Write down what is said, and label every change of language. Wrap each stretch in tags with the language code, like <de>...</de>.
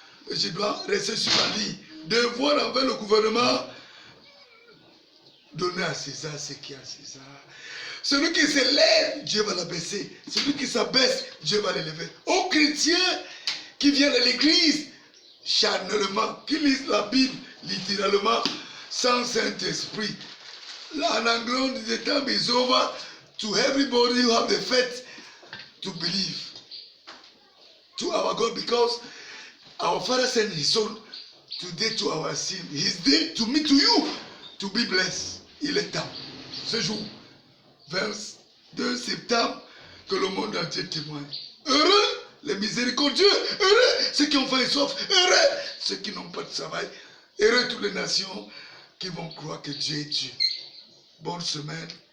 <fr>Et je dois rester sur ma ligne. Devoir envers le gouvernement, donner à César ce qui est à César. Celui qui s'élève, Dieu va l'abaisser. Celui qui s'abaisse, Dieu va l'élever. Aux chrétiens qui viennent à l'église, charnellement, qui lisent la Bible, littéralement, sans Saint-Esprit. En anglais,</fr> <en>the time is over to everybody who have the faith to believe to our God, because our Father sent His Son today to our sin. He's dead to me, to you, to be blessed.</en> <fr>Il est temps, ce jour, 22 septembre, que le monde entier témoigne. Heureux les miséricordieux, heureux ceux qui ont faim et soif, heureux ceux qui n'ont pas de travail, heureux toutes les nations qui vont croire que Dieu est Dieu. Bonne semaine.</fr>